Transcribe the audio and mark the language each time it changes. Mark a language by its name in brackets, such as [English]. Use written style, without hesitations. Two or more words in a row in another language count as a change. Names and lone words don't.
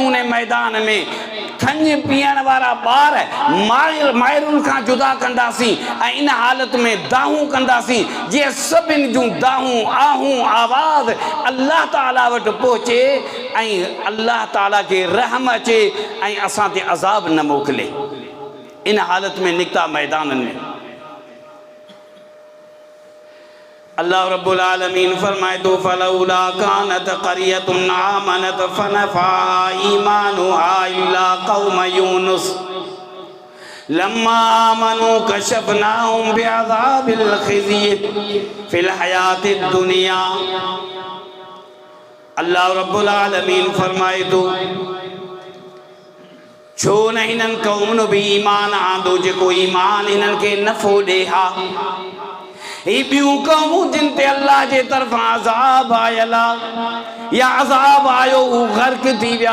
[Sindhi] उन मैदान में खंज पीअण वारा ॿार माइरुनि खां जुदा कंदासीं ऐं इन हालत में दाहूं कंदासीं जीअं सभिनी जूं दाहूं आहूं आवाज़ अल्लाह ताला वटि पहुचे ऐं अल्लाह ताला खे रहम अचे ऐं असां ते अज़ाब न मोकिले। इन हालत में निकिता मैदाननि में। [Arabic] الله رب العالمين [Sindhi] फरमाए तो [Arabic] فلولا كانت قرية آمنت فنفعها إيمانها إلا قوم يونس لما آمنوا كشفناهم بعذاب الخزي في الحياة الدنيا. الله رب العالمين [Sindhi] फरमाए तो छो न हिननि क़ौमुनि बि ईमान आंदो जेको ईमान हिननि खे नफ़ो ॾे हा। ही ॿियूं क़ौमूं जिन ते अल्लाह जे तरफ़ां अज़ाब आयल आहे या अज़ाब आयो हू गर्क थी विया।